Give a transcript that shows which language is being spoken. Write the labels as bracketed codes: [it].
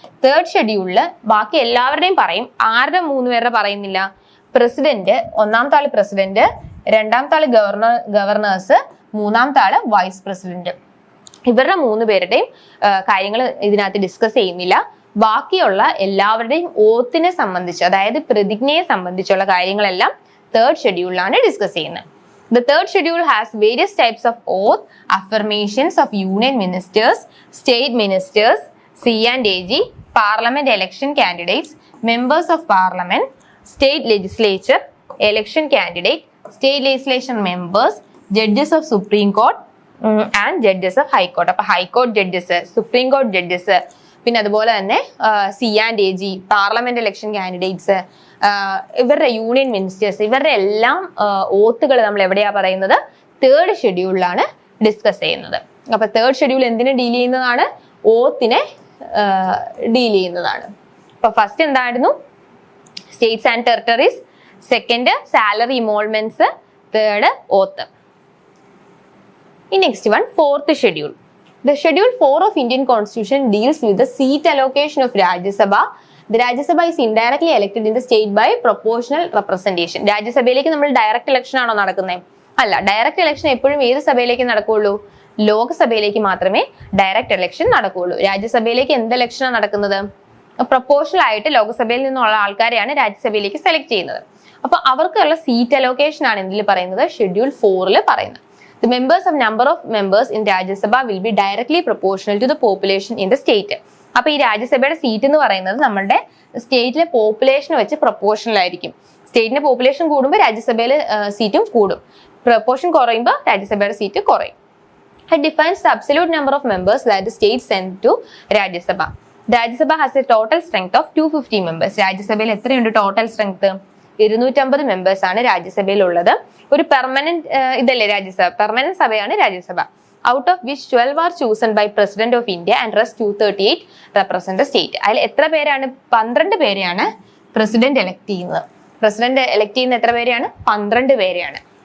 [ml] Third ഷെഡ്യൂളിൽ ബാക്കി എല്ലാവരുടെയും പറയും, ആരുടെ 3 പേരുടെ പറയുന്നില്ല, പ്രസിഡന്റ്, ഒന്നാമത്തെ ആള് പ്രസിഡന്റ്, രണ്ടാമത്തെ ആള് ഗവർണേഴ്സ്, മൂന്നാമത്തെ ആള് വൈസ് പ്രസിഡന്റ്. ഇവരുടെ 3 പേരുടെയും കാര്യങ്ങൾ ഇതിനകത്ത് ഡിസ്കസ് ചെയ്യുന്നില്ല. ബാക്കിയുള്ള എല്ലാവരുടെയും ഓത്തിനെ സംബന്ധിച്ച്, അതായത് പ്രതിജ്ഞയെ സംബന്ധിച്ചുള്ള കാര്യങ്ങളെല്ലാം തേർഡ് ഷെഡ്യൂളിലാണ് ഡിസ്കസ് ചെയ്യുന്നത്. [en] The third schedule has various types of oath, affirmations of union ministers, state ministers, C&AG, parliament election candidates, members of parliament, state legislature, election candidate, state legislation members, judges of Supreme Court and judges of High Court. [ml] അപ്പോൾ high court judges, supreme court judges, പിന്നെ അതുപോലെ തന്നെ C&AG, parliament election candidates, ഇവരുടെ union ministers, ഇവരുടെ എല്ലാം ഓത്തുകൾ നമ്മൾ എവിടെയാ പറയുന്നത്, തേർഡ് ഷെഡ്യൂളിലാണ് ഡിസ്കസ് ചെയ്യുന്നത്. അപ്പൊ തേർഡ് ഷെഡ്യൂൾ എന്തിനെ ഡീൽ ചെയ്യുന്നതാണ്, ഓത്തിനെ ഡീൽ ചെയ്യുന്നതാണ്. അപ്പൊ ഫസ്റ്റ് എന്തായിരുന്നു, States and territories, second salary ഇമോൾമെന്റ്സ്, third ഓത്ത്. ഈ next one fourth schedule. [en] The Schedule 4 of Indian Constitution deals with the seat allocation of Rajya Sabha. The Rajya Sabha is indirectly elected in the state by proportional representation. [ml] രാജ്യസഭയിലേക്ക് നമ്മൾ direct election ആണോ നടക്കുന്നത്? അല്ല, direct election എപ്പോഴും ഏത് സഭയിലേക്ക് നടക്കുകയുള്ളൂ? ലോകസഭയിലേക്ക് മാത്രമേ ഡയറക്റ്റ് ഇലക്ഷൻ നടക്കുകയുള്ളൂ. രാജ്യസഭയിലേക്ക് എന്ത് ഇലക്ഷനാണ് നടക്കുന്നത്? പ്രൊപ്പോർഷണൽ ആയിട്ട് ലോകസഭയിൽ നിന്നുള്ള ആൾക്കാരെയാണ് രാജ്യസഭയിലേക്ക് സെലക്ട് ചെയ്യുന്നത്. അപ്പൊ അവർക്കുള്ള സീറ്റ് അലോക്കേഷൻ ആണ് എന്തിൽ പറയുന്നത്? ഷെഡ്യൂൾ 4 പറയുന്നത്. [en] The number of members in Rajya Sabha will be directly proportional to the population in the state. [ml] അപ്പൊ ഈ രാജ്യസഭയുടെ സീറ്റ് എന്ന് പറയുന്നത് നമ്മുടെ സ്റ്റേറ്റിലെ പോപ്പുലേഷൻ വെച്ച് പ്രൊപ്പോർഷണൽ ആയിരിക്കും. സ്റ്റേറ്റിന്റെ പോപ്പുലേഷൻ കൂടുമ്പോൾ രാജ്യസഭയിലെ സീറ്റും കൂടും. പ്രൊപ്പോർഷൻ കുറയുമ്പോൾ രാജ്യസഭയുടെ സീറ്റ് കുറയും. [en] It defines the absolute number of members that the state sent to Rajya Sabha. Rajya Sabha has a total strength of 250 members. [ml] രാജ്യസഭയിൽ എത്രയുണ്ട് ടോട്ടൽ സ്ട്രെങ്ത്? 250 മെമ്പേഴ്സ് ആണ് രാജ്യസഭയിൽ ഉള്ളത്. ഒരു പെർമനന്റ് ഇതല്ലേ രാജ്യസഭ, പെർമനന്റ് സഭയാണ് Rajya Sabha. [en] Out of which 12 are chosen by president of India and rest 238 represent state. [ml] അതിൽ എത്ര പേരാണ്? 12 പേരെയാണ് പ്രസിഡന്റ് എലക്ട് ചെയ്യുന്നത്. പ്രസിഡന്റ് എലക്ട് ചെയ്യുന്ന എത്ര പേരെയാണ്? 12 പേരെയാണ്.